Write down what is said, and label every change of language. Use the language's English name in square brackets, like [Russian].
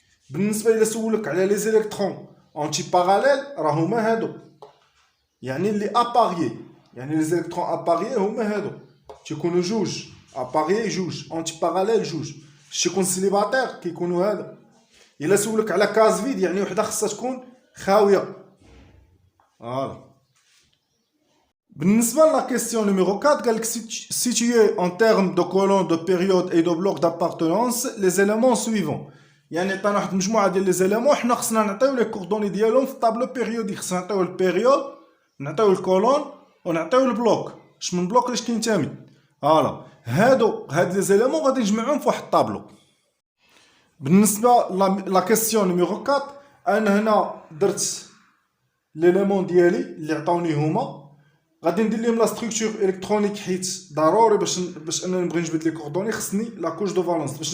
[Arabic] بالنسبه الى سولك على لي زيليكترون اونتي باراليل راه هما هادو، يعني اللي اباريي، يعني لي زيليكترون اباريي هما هادو تيكونوا جوج اباريي جوج اونتي باراليل جوج. تيكون سيليباتير كيكونوا هذا. الا سولك على كاز فيد يعني وحده خصها تكون خاويه. فوالا. بالنسبه لا كيسيون نيميرو 4 قال لك [French] situer en termes de colonne de période et de bloc d'appartenance les éléments suivants. [Arabic] يعني عطانا واحد المجموعه ديال لي زيليمون، حنا خصنا نعطيو لي كوردوني ديالهم في الطابلو بيريوديك. خصنا نعطيو البيريود، نعطيو الكولون، ونعطيو البلوك، اش من بلوك لاش كينتمي. فوالا هاد لي زيليمون غادي نجمعهم في واحد الطابلو. بالنسبه لا كيسيون نيميرو 4 انا هنا درت ليليمون ديالي اللي عطاوني هما، غادي ندير لهم لا ستركتور الكترونيك حيت ضروري باش انا نبغي نجبد لي كوردوني خصني لا كوش دو فالونس.